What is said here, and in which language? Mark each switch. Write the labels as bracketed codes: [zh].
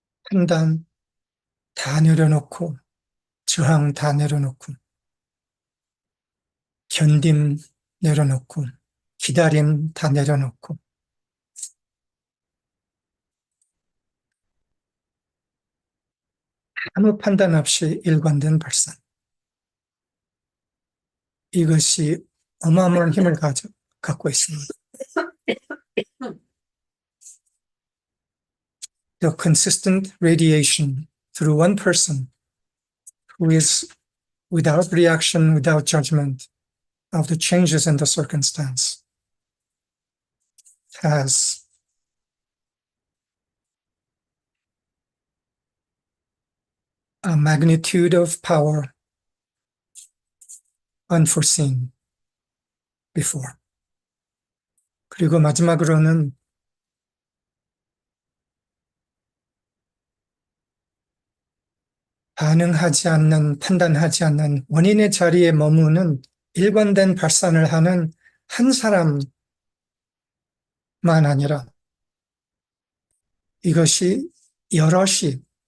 [ko] 판단 다 내려놓고, 저항 다 내려놓고, 견딤 내려놓고, 기다림 다 내려놓고, 아무 판단 없이 일관된 발산. 이것이 어마어마한 힘을 갖고 있습니다. [en] the consistent radiation through one person who is without reaction, without judgment of the changes in the circumstance, has a magnitude of power unforeseen before. [ko] 그리고 마지막으로는 반응하지 않는, 판단하지 않는 원인의 자리에 머무는 일관된 발산을 하는 한 사람만 아니라 이것이 여럿이